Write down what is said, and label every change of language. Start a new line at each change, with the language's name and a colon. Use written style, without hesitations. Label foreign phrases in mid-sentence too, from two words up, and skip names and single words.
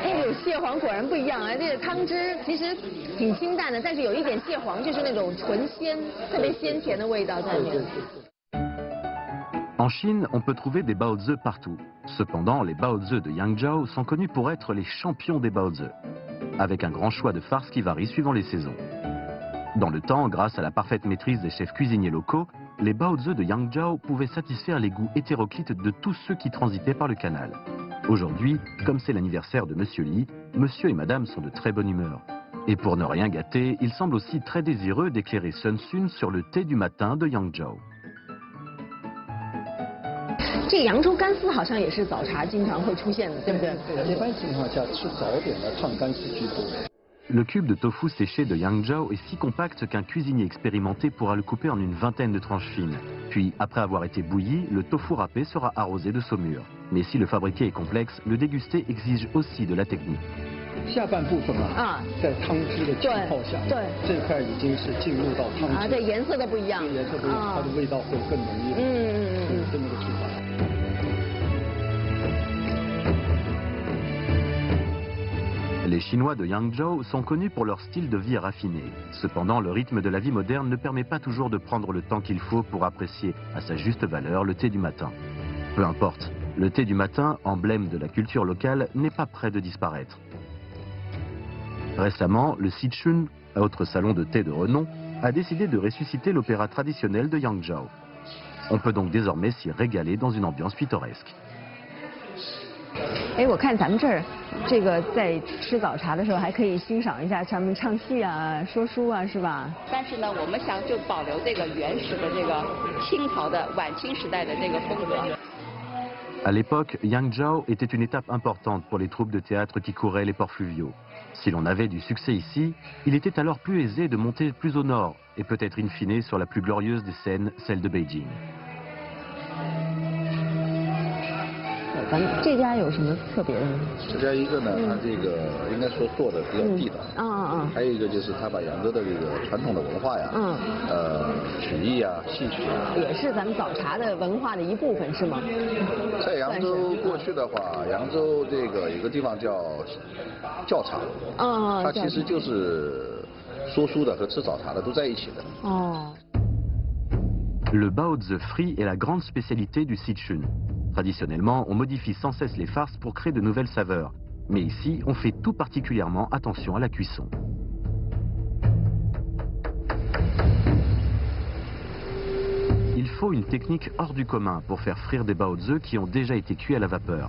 Chinese: 哎，有蟹黄，果然不一样啊！这个汤汁其实挺清淡的，但是有一点蟹黄，就是那种纯鲜、特别鲜甜的味道在里面。
French: En Chine, on peut trouver des baozi partout. Cependant, les baozi de Yangzhou sont connus pour être les champions des baozi, avec un grand choix de farces qui varie suivant les saisons. Dans le temps, grâce à la parfaite maîtrise des chefs cuisiniers locaux, les baozi de Yangzhou pouvaient satisfaire les goûts hétéroclites de tous ceux qui transitaient par le canal. Aujourd'hui, comme c'est l'anniversaire de Monsieur Li, Monsieur et Madame sont de très bonne humeur. Et pour ne rien gâter, ils semblent aussi très désireux d'éclairer Sun Sun sur le thé du matin de Yangzhou.
Chinese: 这扬州干丝好像也是早茶经常会出现的，对不对？一般情况下吃早点的烫干丝居多。
French: Le cube de tofu séché de Yangzhou est si compact qu'un cuisinier expérimenté pourra le couper en une vingtaine de tranches fines. Puis, après avoir été bouilli, le tofu râpé sera arrosé de saumure. Mais si le fabriqué est complexe, le déguster exige aussi de la technique.
Chinese: 下半部分啊，在汤汁的浸泡下，对，这块已经是进入到汤汁啊，这颜色都不一样，颜色不一样，它的味道会更浓郁，这么个做法。
French: Les Chinois de Yangzhou sont connus pour leur style de vie raffiné. Cependant, le rythme de la vie moderne ne permet pas toujours de prendre le temps qu'il faut pour apprécier à sa juste valeur le thé du matin. Peu importe, le thé du matin, emblème de la culture locale, n'est pas près de disparaître. Récemment, le Sichun, autre salon de thé de renom, a décidé de ressusciter l'opéra traditionnel de Yangzhou. On peut donc désormais s'y régaler dans une ambiance pittoresque.
Chinese: 哎，我看咱们这儿，这个在吃早茶的时候还可以欣赏一下他们唱戏啊、说书啊，是吧？但是呢，我们想就保留这个原始的这个清朝的晚清时代的这个风格。
French: À l'époque, Yangzhou était une étape importante pour les troupes de théâtre qui couraient les ports fluviaux. Si l'on avait du succès ici, il était alors plus aisé de monter plus au nord et peut-être in fine sur la plus glorieuse des scènes, celle de Beijing.
Chinese: 咱们这家有什么特别的吗？这家一个呢，它这个应该说做的比较地道。还有一个就是它把扬州的这个传统的文化呀，曲艺啊、戏曲啊，也是咱们早茶的文化的一部分，是吗？在扬州过去的话，扬州这个有个地方叫教茶，它其实就是说书的和吃早茶的都在一起的。
French: Le baozi frit est la grande spécialité du Sichun. Traditionnellement, on modifie sans cesse les farces pour créer de nouvelles saveurs. Mais ici, on fait tout particulièrement attention à la cuisson. Il faut une technique hors du commun pour faire frire des baozi qui ont déjà été cuits à la vapeur.